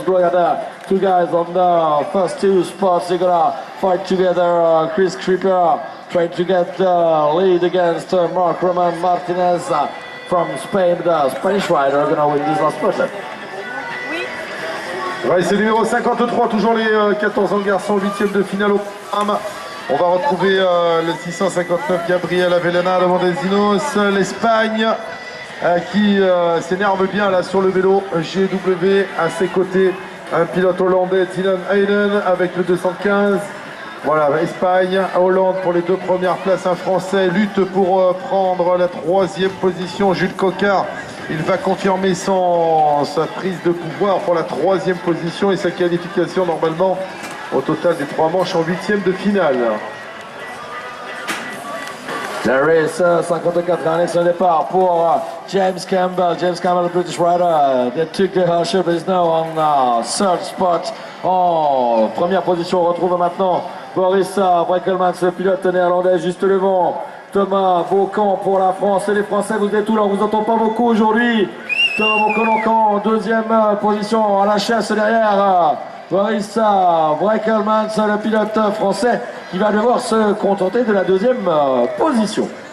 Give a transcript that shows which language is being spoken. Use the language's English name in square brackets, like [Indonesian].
[English] Look at the two guys on the first two spots. They're gonna fight together. Chris Creeper trying to get the lead against Marc Roman Martinez from Spain. The Spanish rider gonna win this last spot. [French] Race numéro 53, toujours les 14 ans de garçons, 8e de finale au programme. On va retrouver le 659 Gabriel Avellana devant Desinos, l'Espagne qui s'énerve bien là sur le vélo. GW à ses côtés, un pilote hollandais, Dylan Hayden avec le 215. Voilà, Espagne, Hollande pour les deux premières places, un Français lutte pour prendre la troisième position, Jules Coquard. Il va confirmer sa prise de pouvoir pour la troisième position et sa qualification normalement au total des trois manches en 8e de finale. La race 54, un excellent départ pour James Campbell. [English] James Campbell, the British rider, that took the hardship, is now on third spot. [French] En première position, on retrouve maintenant Boris Breckelmans, le pilote néerlandais, juste devant. Thomas Beaucamp pour la France. Et les Français, vous êtes où là? On vous entend pas beaucoup aujourd'hui. Thomas Beaucamp en deuxième position à la chasse derrière Boris Breckelmans, le pilote français qui va devoir se contenter de la deuxième position.